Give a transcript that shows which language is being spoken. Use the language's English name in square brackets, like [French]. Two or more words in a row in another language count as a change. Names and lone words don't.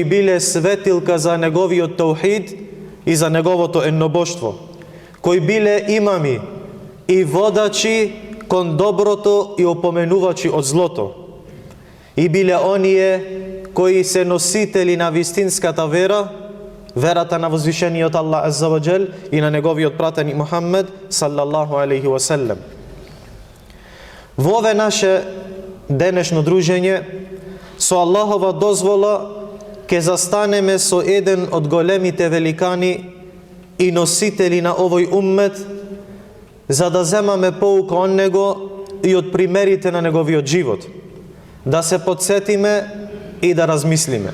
[Macedonian] биле светилка за неговиот таухид и за неговото еднобожство, кои биле имами и водачи кон доброто и опоменувачи од злото, и биле оние кои се носители на вистинската вера, верата на возвишениот Аллах [Arabic] عز وجل [Macedonian] и на неговиот пратеник Мухаммед [Arabic] صلى الله عليه وسلم. [Macedonian] Во ове наше денешно дружење, со Аллахова дозвола, ќе застанеме со еден од големите великани и носители на овој уммет, за да земаме поука од него и од примерите на неговиот живот, да се подсетиме и да размислиме.